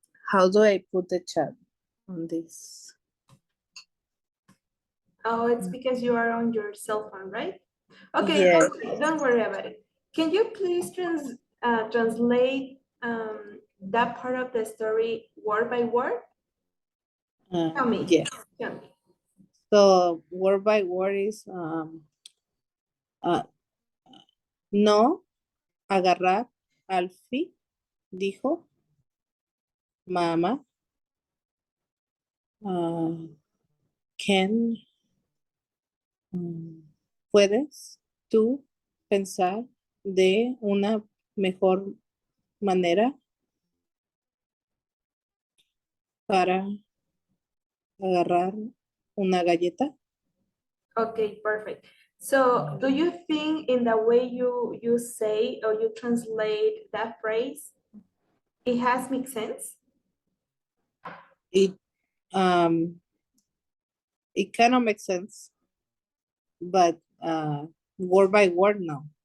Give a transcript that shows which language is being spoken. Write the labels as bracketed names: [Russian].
[English] How do I put the chat on this? Oh, it's because you are on your cell phone, right? Okay, Yeah. don't worry about it. Can you please translate that part of the story word by word? Tell me. Yeah. Tell me. So word by word is uh, [Spanish] no agarrar Alfie dijo mamá can puedes tú pensar de una mejor manera para agarrar una galleta. [English] Okay, perfect. So, do you think in the way you say or you translate that phrase, it has make sense? It um it kind of makes sense, but word by word, no.